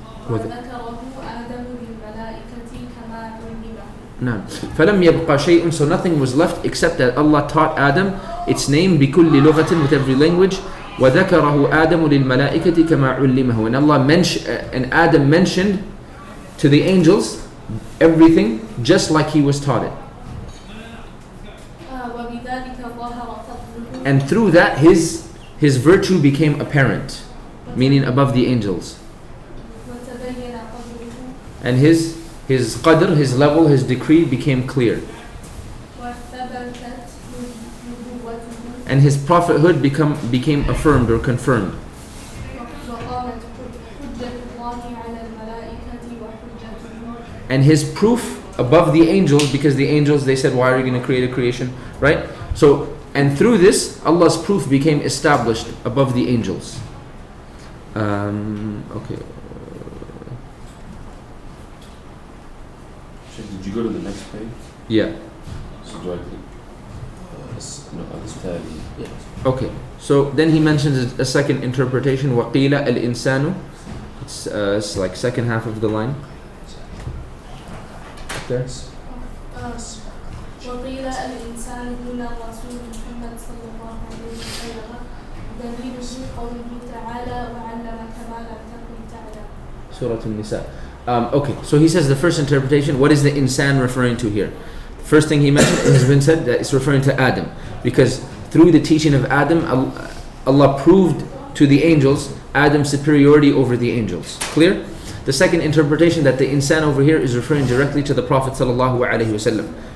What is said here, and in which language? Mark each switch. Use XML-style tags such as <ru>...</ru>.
<ar>وذكره آدم للملائكة كما علمه. نعم. فلم يبقى شيء,</ar> <en>so nothing was left except that Allah taught Adam its name</en> <ar>بكل لغة,</ar> <en>with every language.</en> <ar>وذكره آدم للملائكة كما علمه.</ar> <en>And Allah and Adam mentioned to the angels everything just like he was taught it.</en> <ar>وبذلك ظهر فضله.</ar> <en>And through that his virtue became apparent, meaning above the angels.</en> <ar>وتبين قدره.</ar> <en>And his qadr, his level, his decree became clear.</en> <ar>وثبتت نبوته.</ar> <en>And his prophethood became affirmed or confirmed.</en> <ar>وقامت حجة الله على الملائكة وحجته.</ar> <en>And his proof above the angels, because the angels, they said, why are you going to create a creation, right? So, and through this, Allah's proof became established above the angels. Okay. Did you go to the next page? Yeah. So do I click? Yes. Okay. So then he mentions a second interpretation.</en> <ar>وَقِيلَ الْإِنسَانُ.</ar> <en>It's like second half of the line. Up there.</en> <ar>وقيل الإنسان هنا رسول محمد صلى الله عليه وسلم دليله قوله تعالى وعلمك ما لم تكن تعلم.</ar> <en>Surah An-Nisa. Okay, so he says the first interpretation, what is the insan referring to here? The first thing he mentioned, it has been said that it's referring to Adam, because through the teaching of Adam, Allah proved to the angels Adam's superiority over the angels. Clear? The second interpretation, that the insan over here is referring directly to the Prophet sallallahu alaihi wasallam.</en>